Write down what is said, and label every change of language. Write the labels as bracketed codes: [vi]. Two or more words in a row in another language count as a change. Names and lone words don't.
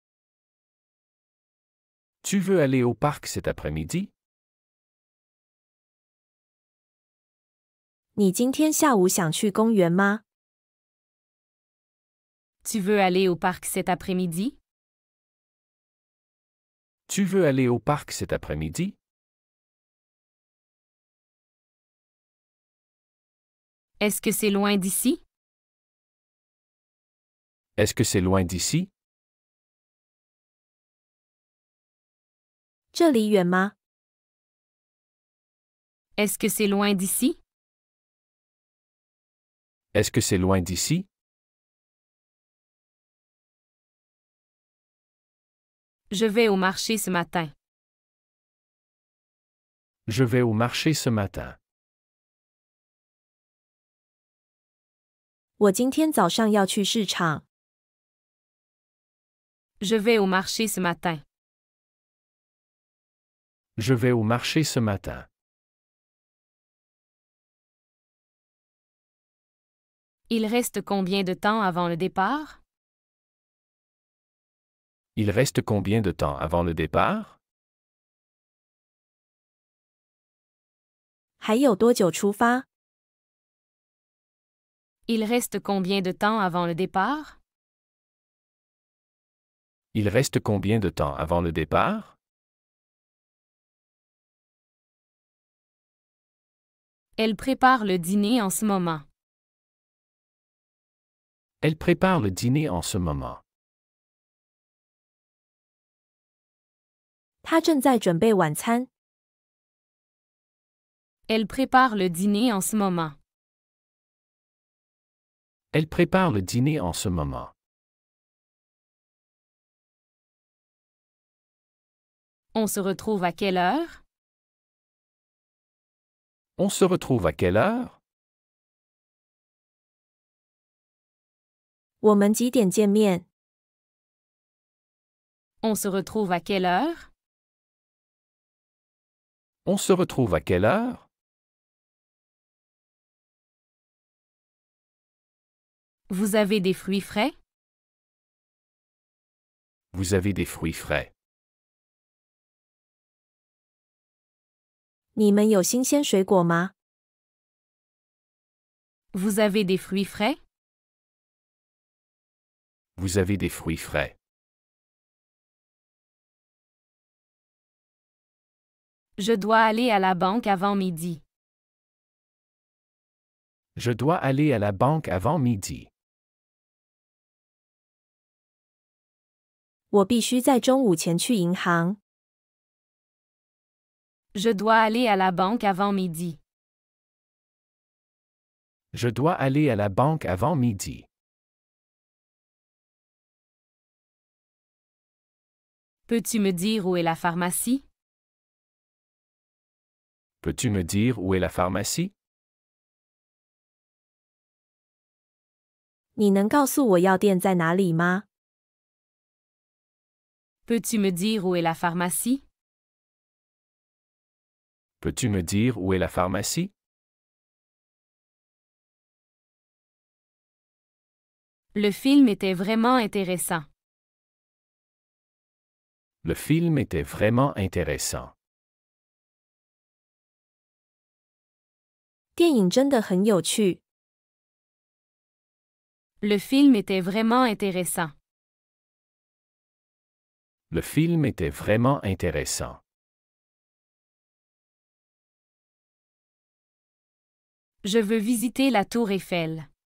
[fr] Tu veux aller au parc cet après-midi? [zh] 你今天下午想去公园吗？ [fr] Tu veux aller au parc cet après-midi? Tu veux aller au parc cet après-midi? Est-ce que c'est loin d'ici? Est-ce que c'est loin d'ici? [zh] 这里远吗？ [fr] Est-ce que c'est loin d'ici? Est-ce que c'est loin d'ici? Je vais au marché ce matin. Je vais au marché ce matin. [zh] 我今天早上要去市场。 [fr] Je vais au marché ce matin. Je vais au marché ce matin. Il reste combien de temps avant le départ? Il reste combien de temps avant le départ? [zh] 还有多久出发？ [fr] Il reste combien de temps avant le départ? Il reste combien de temps avant le départ? Elle prépare le dîner en ce moment. Elle prépare le dîner en ce moment. [zh] 她正在准备晚餐。 [fr] Elle prépare le dîner en ce moment. Elle prépare le dîner en ce moment. On se retrouve à quelle heure? On se retrouve à quelle heure? [zh] 我们几点见面？ [fr] On se retrouve à quelle heure? On se retrouve à quelle heure? Vous avez des fruits frais? Vous avez des fruits frais. [zh] 你们有新鲜水果吗？ [fr] Vous avez des fruits frais? Vous avez des fruits frais. Je dois aller à la banque avant midi. Je dois aller à la banque avant midi. [zh] 我必须在中午前去银行。 [fr] Je dois aller à la banque avant midi. Je dois aller à la banque avant midi. Peux-tu me dire où est la pharmacie? Peux-tu me dire où est la pharmacie? [zh] 你能告诉我药店在哪里吗？ [fr] Peux-tu me dire où est la pharmacie? Peux-tu me dire où est la pharmacie? Le film était vraiment intéressant. Le film était vraiment intéressant. [zh] 电影真的很有趣。 [fr] Le film était vraiment intéressant. Le film était vraiment intéressant. Je veux visiter la tour Eiffel.